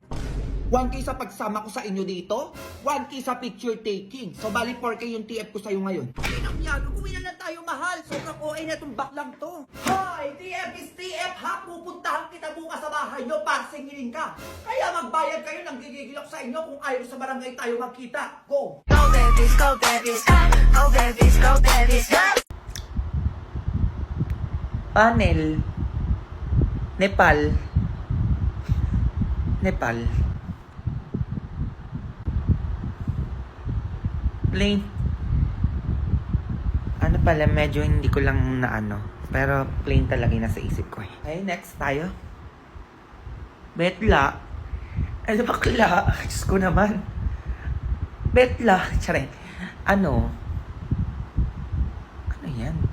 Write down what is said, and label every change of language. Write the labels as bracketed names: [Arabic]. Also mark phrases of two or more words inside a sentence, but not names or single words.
[Filipino] 1K sa pagsama ko sa inyo dito, 1K sa [English] picture taking. [Filipino] So, bali 4K yung TF ko sa'yo ngayon. Ay, nangyari, uwi na lang tayo, mahal. Sobrang OA na itong baklang to. Hoy, TF is TF, ha? Pupuntahan kita bukas sa bahay nyo para singilin ka. Kaya magbayad kayo, nang gigigil ako sa inyo kung ayaw sa barangay tayo magkita. Go! [English] Go babies, go babies, go babies, go babies, go. [Filipino] Panel. Nepal. Nepal. Plain. Ano pala, medyo hindi ko lang na ano. Pero plain talaga yung nasa isip ko eh. Okay, next tayo. Betla. Ano bakla? Diyos ko naman. Betla. Tsare. Ano? Ano yan?